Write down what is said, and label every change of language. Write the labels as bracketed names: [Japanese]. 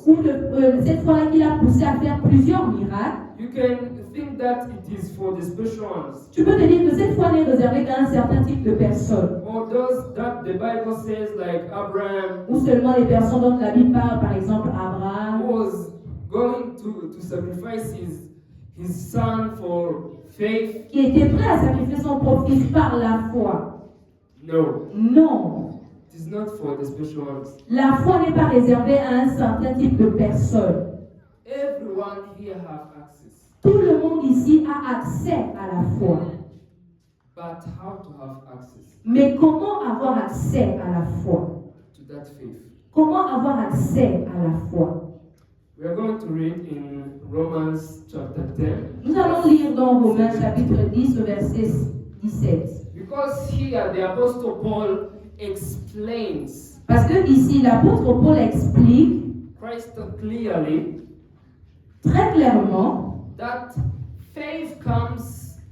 [French] ou cette fois-là qui l'a poussé à faire plusieurs miracles. [English] You can think that it is for the special ones, [French] Tu peux te dire que cette foi n'est réservée qu'à un certain type de personnes, [English] or those that the Bible says, like Abraham, [French] ou seulement les personnes dont la Bible parle, par exemple Abraham, [English] who was going to sacrifice his son for faith. [French] qui était prêt à sacrifier son propre fils par la foi. [English] No, [French] Non, [English] it is not for the special ones. [French] la foi n'est pas réservée à un certain type de personnes. [English] Everyone here have access. [French] Tout le monde ici a accès à la foi. [English] But how to have access [French] Mais comment avoir accès à la foi? [English] to that faith? [French] Comment avoir accès à la foi? [English] We are going to read in Romans chapter 10. [French] Nous allons lire dans Romains chapitre 10 au verset 17. [English] Because here the Apostle Paul explains [French] Parce que ici l'apôtre Paul explique [English] crystal clearly [French] très clairement [English] that faith comes